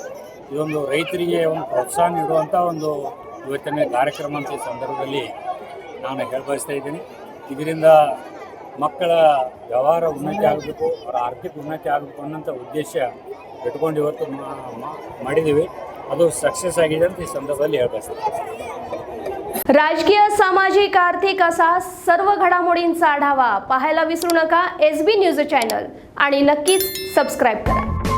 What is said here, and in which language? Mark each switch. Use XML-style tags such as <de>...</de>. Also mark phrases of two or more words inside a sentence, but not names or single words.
<kn>ಇದೊಂದು ರೈತರಿಗೆ ಒಂದು ಪ್ರೋತ್ಸಾಹ ನೀಡುವಂಥ ಒಂದು ಇವತ್ತಿನ ಕಾರ್ಯಕ್ರಮ ಅಂತ ಈ ಸಂದರ್ಭದಲ್ಲಿ ನಾನು ಹೇಳಬಯಸ್ತಾ ಇದ್ದೀನಿ. ಇದರಿಂದ ಮಕ್ಕಳ ವ್ಯವಹಾರ ಉನ್ನತಿ ಆಗಬೇಕು, ಅವರ ಆರ್ಥಿಕ ಉನ್ನತಿ ಆಗಬೇಕು ಅನ್ನೋಂಥ ಉದ್ದೇಶ ಇಟ್ಕೊಂಡು ಇವತ್ತು ಮಾಡಿದ್ದೀವಿ. ಅದು ಸಕ್ಸಸ್ ಆಗಿದೆ ಅಂತ ಈ ಸಂದರ್ಭದಲ್ಲಿ ಹೇಳಬಯಸ್ತೀನಿ.</kn> <mr>राजकीय, सामाजिक, आर्थिक असा सर्व घडामोडींचा आढावा पाहायला विसरू नका SB न्यूज चॅनल आणि नक्कीच सबस्क्राईब करा.</mr>